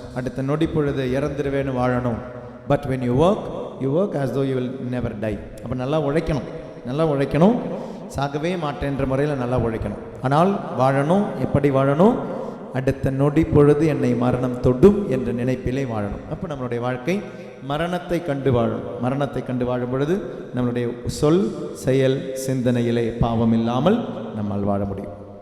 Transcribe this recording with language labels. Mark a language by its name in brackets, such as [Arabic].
[Tamil] அடுத்த நொடி பொழுது இறந்துருவேன்னு வாழணும். [English] but when you work as though you will never die. [Tamil] அப்போ நல்லா உழைக்கணும், சாகவே மாட்டேன்ற முறையில் நல்லா உழைக்கணும். ஆனால் வாழணும். எப்படி வாழணும்? அடுத்த நொடி பொழுது என்னை மரணம் தொடும் என்ற நினைப்பிலே வாழணும். அப்போ நம்மளுடைய வாழ்க்கை மரணத்தை கண்டு வாழும். மரணத்தை கண்டு வாழும் பொழுது நம்மளுடைய சொல், செயல், சிந்தனையிலே பாவம் இல்லாமல் நம்மால் வாழ முடியும்.